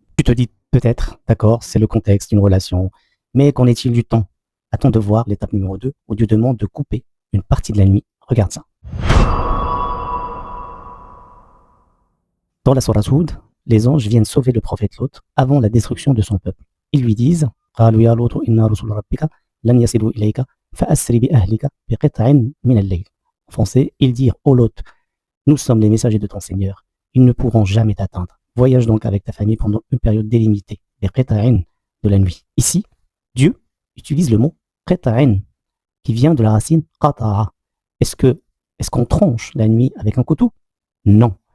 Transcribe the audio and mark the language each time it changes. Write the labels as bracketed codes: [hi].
[fr] Tu te dis peut-être, d'accord, c'est le contexte d'une relation, mais qu'en est-il du temps? Attends de voir l'étape numéro 2 où Dieu demande de couper une partie de la nuit. Regarde ça. Dans la sourate Hud, les anges viennent sauver le prophète Lot avant la destruction de son peuple. Ils lui disent [ar] قالوا يا لوط إنا رسل ربك لن يصلوا إليك فأسر بأهلك بقطع من الليل. [fr] En français, ils dirent ô Lot, nous sommes les messagers de ton Seigneur, ils ne pourront jamais t'atteindre. Voyage donc avec ta famille pendant une période délimitée, les qita'in de la nuit. Ici, Dieu utilise le mot qita'in qui vient de la racine qata'a. Est-ce qu'on tranche la nuit avec un couteau? Non.